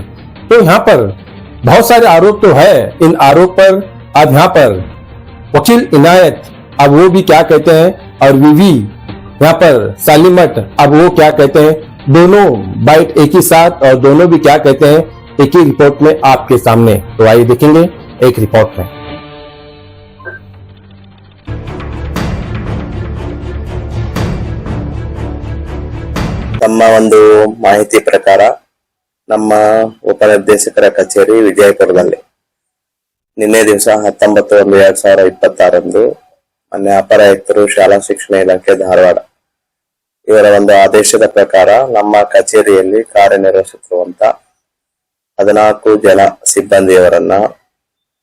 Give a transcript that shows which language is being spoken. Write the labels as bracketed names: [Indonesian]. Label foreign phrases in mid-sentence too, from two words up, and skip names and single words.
[Hindi] तो यहाँ पर बहुत सारे आरोप तो है। इन आरोप पर अब यहाँ पर वकील इनायत अब वो भी क्या कहते हैं और वीवी यहाँ पर सालिम मठ अब वो क्या कहते हैं, दोनों बाइट एक ही साथ और दोनों भी क्या कहते हैं एक ही रिपोर्ट में आपके सामने। तो आइए देखेंगे एक रिपोर्ट में। [Kannada] ನಮ್ಮ ಒಂದು ಮಾಹಿತಿ ಪ್ರಕಾರ ನಮ್ಮ ಉಪನಿರ್ದೇಶಕರ ಕಚೇರಿ ವಿಜಯಪುರದಲ್ಲಿ ನಿನ್ನೆ ದಿವಸ 19/1/2026 ಮಾನ್ಯ ಅಪರ ಆಯುಕ್ತರು ಶಾಲಾ ಶಿಕ್ಷಣ ಇಲಾಖೆ ಧಾರವಾಡ ಇವರ ಒಂದು ಆದೇಶದ ಪ್ರಕಾರ ನಮ್ಮ ಕಚೇರಿಯಲ್ಲಿ ಕಾರ್ಯನಿರ್ವಹಿಸುತ್ತಿರುವಂತ 14 ಜನ ಸಿಬ್ಬಂದಿಯವರನ್ನ